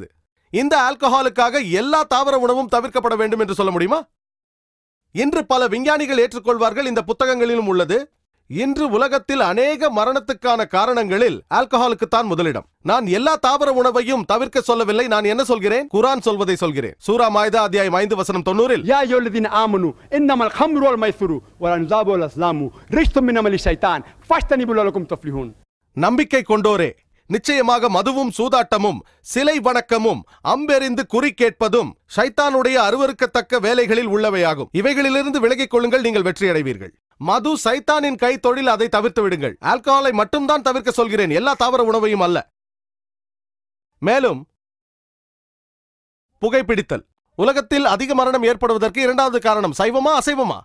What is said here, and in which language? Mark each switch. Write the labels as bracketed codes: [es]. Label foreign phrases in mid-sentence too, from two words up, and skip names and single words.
[ta] இந்த ஆல்கஹாலுக்காக எல்லா தாவர உணவும் தவிர்க்கப்பட வேண்டும் என்று சொல்ல முடியுமா? இன்று பல விஞ்ஞானிகள் ஏற்றுக்கொள்வார்கள், இந்த புத்தகங்களிலும் உள்ளது. இன்று உலகத்தில் அநேக மரணத்துக்கான காரணங்களில் ஆல்கஹாலுக்குத்தான் முதலிடம். நான் எல்லா தாவர உணவையும் தவிர்க்க சொல்லவில்லை. நான் என்ன சொல்கிறேன்? குர்ஆன் சொல்வதை சொல்கிறேன். சூரா மாயிதா அத்தியாயம் 5 வசனம் 90. [ar] يا أيها الذين آمنوا إنما الخمر والميسر والأنصاب والأزلام رجس من عمل الشيطان فاجتنبوه لعلكم تفلحون. [ta] நம்பிக்கை கொண்டோரே, நிச்சயமாக மதுவும் சூதாட்டமும் சிலை வணக்கமும் அம்பெறிந்து குறி கேட்பதும் ஷைத்தானுடைய அருவருக்கத்தக்க வேலைகளில் உள்ளவையாகும். இவைகளிலிருந்து விலகிக் கொள்ளுங்கள், நீங்கள் வெற்றியடைவீர்கள். மது சைத்தானின் கை தொழில், அதை தவிர்த்து விடுங்கள். ஆல்கஹாலை மட்டும்தான் தவிர்க்க சொல்கிறேன், எல்லா தாவர உணவையும் அல்ல. மேலும் புகைப்பிடித்தல் உலகத்தில் அதிக மரணம் ஏற்படுவதற்கு இரண்டாவது காரணம் சைவமா அசைவமா?